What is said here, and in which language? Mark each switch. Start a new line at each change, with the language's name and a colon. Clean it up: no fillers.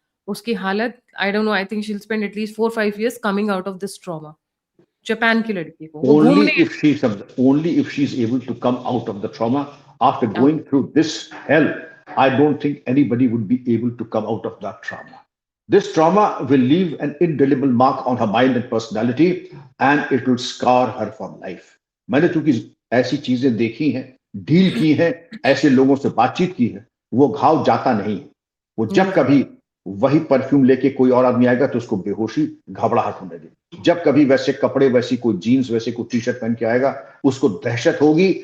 Hindi: उसकी हालत,
English: I don't know, I think she will spend at least 4-5 years coming out of this trauma.
Hindi: Japan की लड़की को वो
English: only
Hindi: घूमने,
English: if she's able to come out of the trauma after going through this hell. I don't think anybody would be able to come out of that trauma. This trauma will leave an indelible mark on her mind and personality, and it will scar her for life.
Hindi: मैंने चूंकि ऐसी चीजें देखी हैं, deal की हैं, ऐसे लोगों से बातचीत की है, वो घाव जाता नहीं। वो जब कभी वही परफ्यूम लेके कोई और आदमी आएगा तो उसको बेहोशी, घबराहट होने देगी। जब कभी वैसे कपड़े, वैसी कोई जीन्स, वैसे कोई टी शर्ट पहन के आएगा, उसको दहशत होगी।